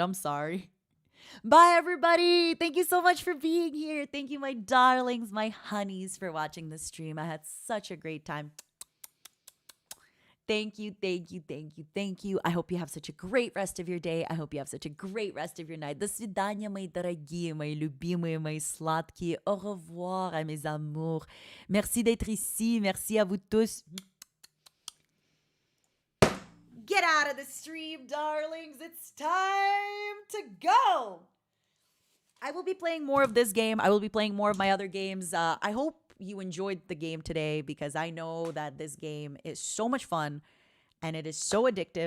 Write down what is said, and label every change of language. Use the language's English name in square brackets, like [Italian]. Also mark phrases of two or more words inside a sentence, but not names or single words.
[English] I'm sorry. Bye, everybody. Thank you so much for being here. Thank you, my darlings, my honeys, for watching this stream. I had such a great time. Thank you, thank you, thank you, thank you. I hope you have such a great rest of your day. I hope you have such a great rest of your night. [Russian] До свидания, мои дорогие, мои любимые, мои сладкие. [French] Au revoir, à mes amours. Merci d'être ici. Merci à vous tous. [English] Get out of the stream, darlings. It's time to go. I will be playing more of this game. I will be playing more of my other games. I hope you enjoyed the game today because I know that this game is so much fun and it is so addictive.